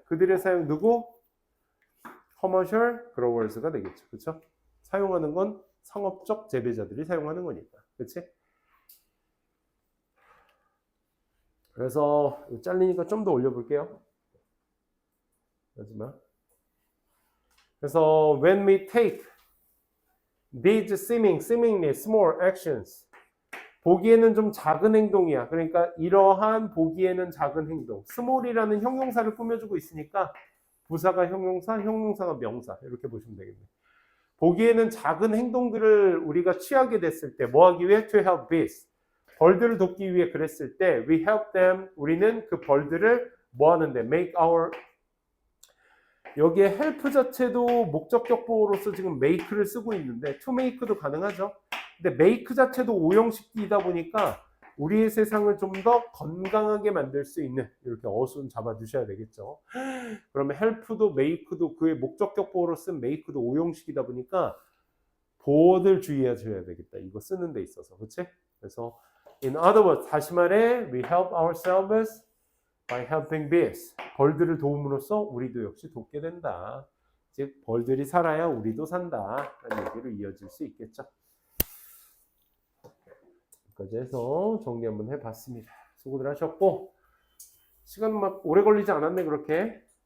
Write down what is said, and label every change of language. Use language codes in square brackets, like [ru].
[ko] 그들의 사용 누구? commercial growers가 되겠죠. 그렇죠? 사용하는 건 상업적 재배자들이 사용하는 거니까. 그렇지? 그래서 잘리니까 좀 더 올려볼게요. 마지막. [en] 그래서 when we take these seemingly small actions, [ko] 보기에는 좀 작은 행동이야. 그러니까 이러한 보기에는 작은 행동. small이라는 형용사를 꾸며주고 있으니까 부사가 형용사, 형용사가 명사, 이렇게 보시면 되겠네요. 보기에는 작은 행동들을 우리가 취하게 됐을 때 뭐 하기 위해? [en] To help bees. [ko] 벌들을 돕기 위해 그랬을 때 [en] we help them. [ko] 우리는 그 벌들을 뭐 하는데? [en] make our. [ko] 여기에 help 자체도 목적격 보호로서 지금 make를 쓰고 있는데 to make도 가능하죠. 근데 make 자체도 오형식이다 보니까 우리의 세상을 좀 더 건강하게 만들 수 있는 이렇게 어순 잡아 주셔야 되겠죠. 그러면 help도 make도 그의 목적격 보호로 쓴 make도 오형식이다 보니까 보호들 주의하셔야 되겠다. 이거 쓰는 데 있어서. 그치? [en] 그래서 in other words [ko] 다시 말해 [en] we help ourselves by helping bees. [ko] 벌들을 도움으로써 우리도 역시 돕게 된다. 즉 벌들이 살아야 우리도 산다. 라는 얘기로 이어질 수 있겠죠. 여기까지 해서 정리 한번 해봤습니다. 수고들 하셨고 시간 막 오래 걸리지 않았네 그렇게.